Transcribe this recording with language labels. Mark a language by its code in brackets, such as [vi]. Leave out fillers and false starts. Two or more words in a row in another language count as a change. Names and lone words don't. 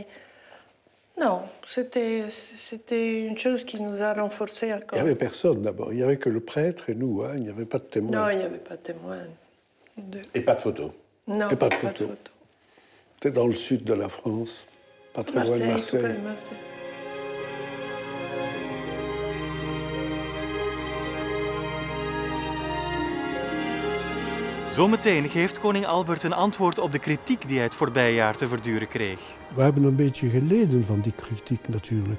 [fr] Non, c'était une chose qui nous a renforcés encore. Il n'y avait personne d'abord. Il n'y avait que le prêtre et nous. Hein. Il n'y avait pas de témoins. Non, il n'y avait pas de témoins. Et pas de photos? Non, et pas de photos. C'était dans le sud de la France, pas très loin de Marseille. Marseille. [nl] Zometeen geeft koning Albert een antwoord op de kritiek die hij het voorbije jaar te verduren kreeg. We hebben een beetje geleden van die kritiek natuurlijk.